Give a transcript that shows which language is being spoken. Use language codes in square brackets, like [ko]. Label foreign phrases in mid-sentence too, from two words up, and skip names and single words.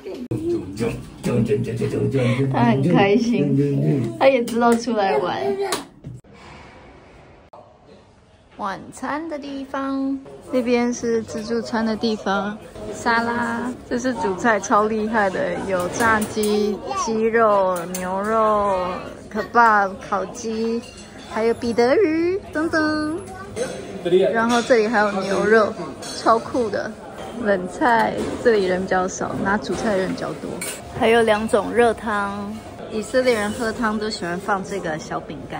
[zh] 他很開心，他也知道出來玩。晚餐的地方，那邊是自助餐的地方。沙拉，這是主菜，超厲害的，有炸雞、雞肉、牛肉、kebab 烤雞，還有彼得魚等等。然後這裡還有牛肉，超酷的。冷菜，這裡人比較少，拿主菜的人比較多。還有2種熱湯，以色列人喝湯都喜歡放這個小餅乾。